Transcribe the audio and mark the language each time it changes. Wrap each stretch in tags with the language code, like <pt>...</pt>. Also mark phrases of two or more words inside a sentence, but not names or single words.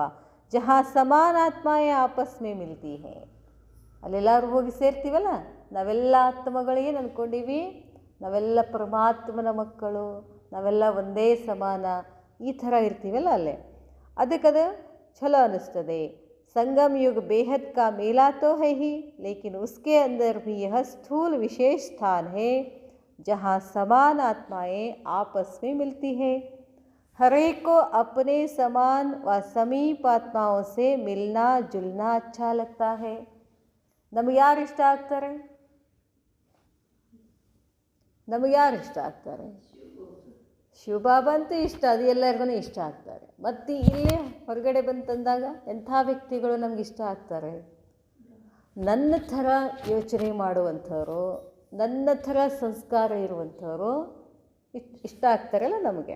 <hi>जहाँ समान आत्माएं आपस में मिलती है,</hi> <kn>ಅಲ್ಲೆಲ್ಲರೂ ಹೋಗಿ ಸೇರ್ತೀವಲ್ಲ, ನಾವೆಲ್ಲ ಆತ್ಮಗಳೇನು ಅಂದ್ಕೊಂಡೀವಿ, ನಾವೆಲ್ಲ ಪರಮಾತ್ಮನ ಮಕ್ಕಳು, ನಾವೆಲ್ಲ ಒಂದೇ ಸಮಾನ, ಈ ಥರ ಇರ್ತೀವಲ್ಲ ಅಲ್ಲೇ. ಅದಕ್ಕದು ಚಲೋ ಅನ್ನಿಸ್ತದೆ.</kn> <hi>संगम युग बेहद का मेला तो है ही, लेकिन उसके अंदर भी यह स्थूल विशेष स्थान है. जहाँ समान आत्माएं आपस में मिलती है। हर एक को अपने समान व समीप आत्माओं से मिलना जुलना अच्छा लगता है.</hi> <kn>ನಮಗೆ ಯಾರು ಇಷ್ಟ ಆಗ್ತಾರೆ? ನಮಗೆ ಯಾರು ಇಷ್ಟ ಆಗ್ತಾರೆ? ಶಿವಬಾಬಾ ಅಂತೂ ಇಷ್ಟ, ಅದು ಎಲ್ಲರಿಗೂ ಇಷ್ಟ ಆಗ್ತಾರೆ. ಮತ್ತು ಇಲ್ಲೇ ಹೊರಗಡೆ ಬಂತಂದಾಗ ಎಂಥ ವ್ಯಕ್ತಿಗಳು ನಮ್ಗೆ ಇಷ್ಟ ಆಗ್ತಾರೆ? ನನ್ನ ಥರ ಯೋಚನೆ ಮಾಡುವಂಥವ್ರು, ನನ್ನ ಥರ ಸಂಸ್ಕಾರ ಇರುವಂಥವ್ರು ಇಷ್ಟ ಆಗ್ತಾರಲ್ಲ ನಮಗೆ.</kn>